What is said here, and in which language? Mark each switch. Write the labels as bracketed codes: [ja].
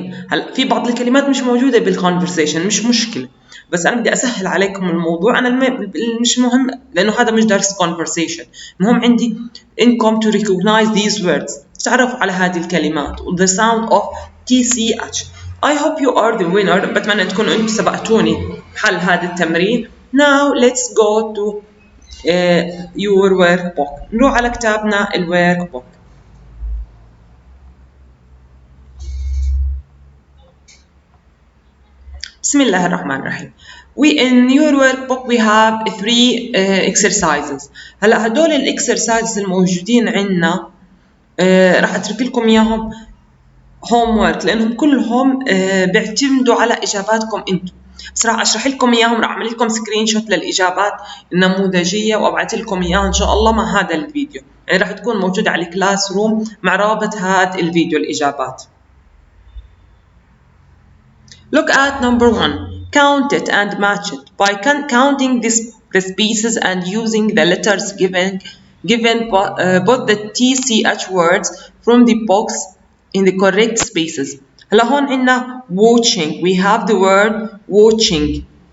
[ar] هلا في بعض الكلمات مش موجودة بالconversation مش مشكلة، بس أنا بدي أسهل عليكم الموضوع. أنا مش مهم لأنه هذا مش درس conversation. المهم عندي إنكم [en] to recognize these words [ar] تعرفوا على هذه الكلمات [en] the sound of TCH. I hope you are the winner. [ar] بتمنى تكونوا أنتم سبقتوني حل هذا التمرين. [en] Now let's go to your workbook. [ar] نروح على كتابنا الworkbook. بسم الله الرحمن الرحيم. [en] In your workbook we have 3 exercises. [ar] هلا هدول الاكسرسايزز الموجودين عندنا راح اترك لكم اياهم homework لانهم كلهم بيعتمدوا على اجاباتكم انتم. بس راح اشرح لكم اياهم، راح اعمل لكم سكرين شوت للاجابات النموذجيه وابعث لكم اياها ان شاء الله مع هذا الفيديو. يعني راح تكون موجوده على الكلاس روم مع رابط هذا الفيديو الاجابات. [en] Look at number 1. Count it and match it by counting the pieces and using the letters given both the TCH words from the box in the correct spaces. [ar] هلا هون عندنا [en] watching. We have the word watching.